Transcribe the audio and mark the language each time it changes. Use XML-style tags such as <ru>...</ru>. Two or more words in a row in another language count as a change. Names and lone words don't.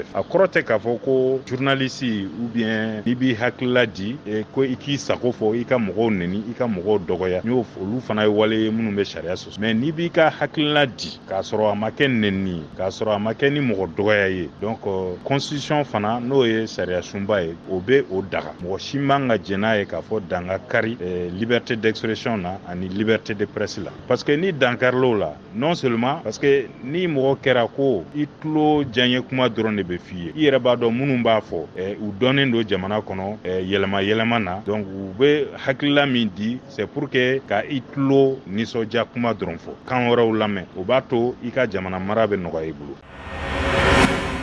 <bm>A kɔrɔ tɛ k'a fɔ ko</bm> <fr>journaliste ou bien</fr> <bm>n'i b'i hakilila di ko i k'i sago fɔ, i ka mɔgɔw nɛni, i ka mɔgɔw dɔgɔya, olu fana ye wale ye minnu bɛ sariya sɔsɔ. Mais n'i b'i ka hakilila di k'a sɔrɔ a ma kɛ nɛnini ye, k'a sɔrɔ a ma kɛ ni mɔgɔ dɔgɔya ye,</bm> <fr>donc constitution</fr> <bm>fana n'o ye sariya sunba ye o bɛ o daga. Mɔgɔ si man ka jɛn n'a ye k'a fɔ danga kari</bm> <fr>liberté d'expression</fr> <bm>na ani</bm> <fr>liberté de presse</fr> <bm>la.</bm> <fr>Parce que</fr> <bm>ni dankarilo la,</bm> <fr>non seulement parce que</fr> <bm>ni mɔgɔ kɛra ko i tulo diyaɲɛ kuma dɔrɔn de bɛ f'i ye, i yɛrɛ b'a dɔn minnu b'a fɔ u dɔnnen don jamana kɔnɔ yɛlɛma yɛlɛma na, donc u bɛ hakilila min di</bm> <fr>c'est pour que</fr> <bm>ka i tulo nisɔndiya kuma dɔrɔn fɔ, kan wɛrɛw lamɛn, o b'a to i ka jamana mara bɛ nɔgɔya i bolo.</bm>